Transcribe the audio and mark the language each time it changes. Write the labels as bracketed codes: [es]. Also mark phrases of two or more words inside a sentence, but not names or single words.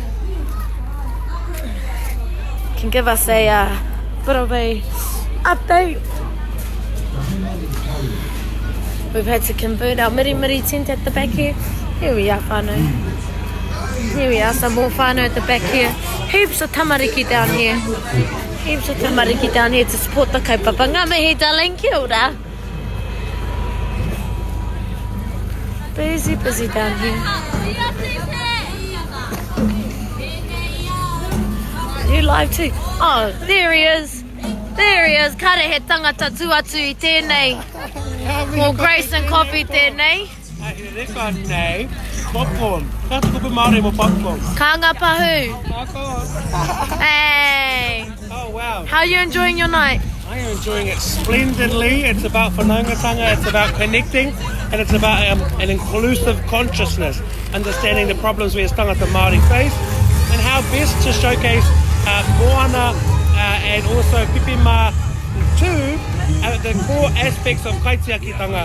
[en] Can give us a bit of a update. We've had to convert our miri tent at the back here. Here we are, whānau. Here we are, some more whānau at the back here. Heaps of tamariki down here. Heaps of tamariki down here to support the kaupapa. [mi] Ngā mihi, darling, kia ora. [en] Busy down here. You live too? Oh, there he is. There he is. [mi] Kare he tangata tuatu I tēnei. [en] More grace and coffee tēnei. This one, no. Popcorn. That's Pipi Māori mo popcorn. [mi] Kanga pahu. [en] Hey. Oh, wow. How are you enjoying your night? I am enjoying it splendidly. It's about whanaungatanga, it's about connecting, and it's about an inclusive consciousness, understanding the problems we as [mi] tangata Māori [en] face, and how best to showcase Moana and also Pipi Mā too, the core aspects of kaitiakitanga.